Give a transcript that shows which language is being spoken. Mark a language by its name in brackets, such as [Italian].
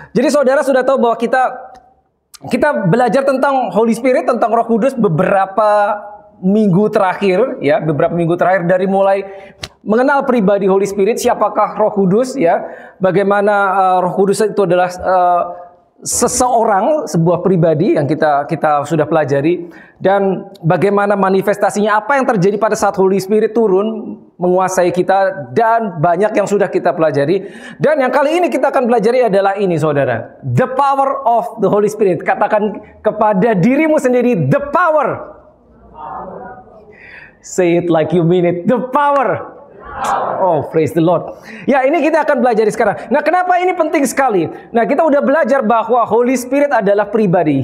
[Indonesian] Jadi saudara sudah tahu bahwa kita belajar tentang Holy Spirit, tentang Roh Kudus beberapa minggu terakhir, ya, beberapa minggu terakhir, dari mulai mengenal pribadi Holy Spirit, siapakah Roh Kudus, ya, bagaimana Roh Kudus itu adalah seseorang, sebuah pribadi yang kita sudah pelajari, dan bagaimana manifestasinya, apa yang terjadi pada saat Holy Spirit turun menguasai kita, dan banyak yang sudah kita pelajari. Dan yang kali ini kita akan pelajari adalah ini, saudara, [English] the power of the Holy Spirit. [Indonesian] Katakan kepada dirimu sendiri, [English] the power. Say it like you mean it, the power. Oh, praise the Lord. [Indonesian] Ya, ini kita akan belajar sekarang. Nah, kenapa ini penting sekali? Nah, kita udah belajar bahwa Holy Spirit adalah pribadi.